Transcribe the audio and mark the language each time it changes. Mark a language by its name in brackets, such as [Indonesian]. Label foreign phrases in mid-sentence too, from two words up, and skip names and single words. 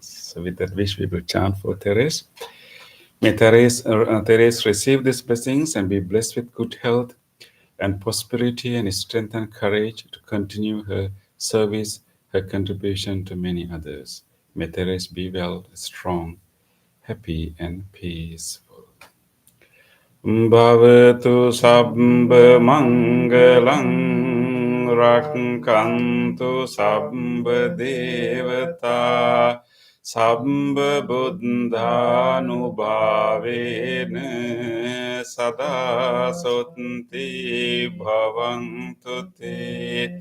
[English] So with that wish, we will chant for Therese. May Therese receive these blessings and be blessed with good health and prosperity and strength and courage to continue her service, her contribution to many others. May Therese be well, strong, happy, and peaceful. [Pali] Bhavatu sabba mangalang rakkantu sabba devata sabba buddhanubhavena sada sotti bhavantu te.